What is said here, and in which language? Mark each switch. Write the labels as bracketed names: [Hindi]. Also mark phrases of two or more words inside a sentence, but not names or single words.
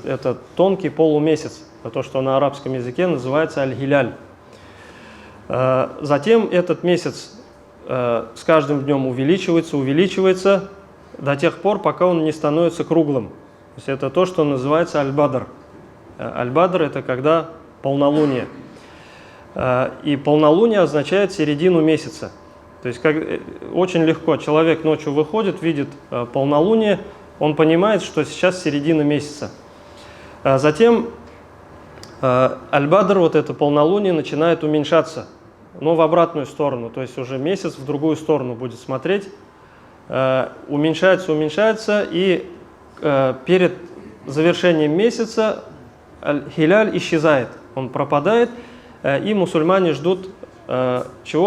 [Russian] Это тонкий полумесяц, то, что на арабском языке называется аль-хиляль. Затем этот месяц с каждым днем увеличивается до тех пор, пока он не становится круглым. То есть это то, что называется аль-бадр. Аль-бадр – это когда полнолуние. И полнолуние означает середину месяца. То есть очень легко человек ночью выходит, видит полнолуние, он понимает, что сейчас середина месяца. Затем аль-бадр, вот это полнолуние, начинает уменьшаться, но в обратную сторону, то есть уже месяц в другую сторону будет смотреть, уменьшается, и перед завершением месяца аль-хиляль исчезает, он пропадает, и мусульмане ждут чего?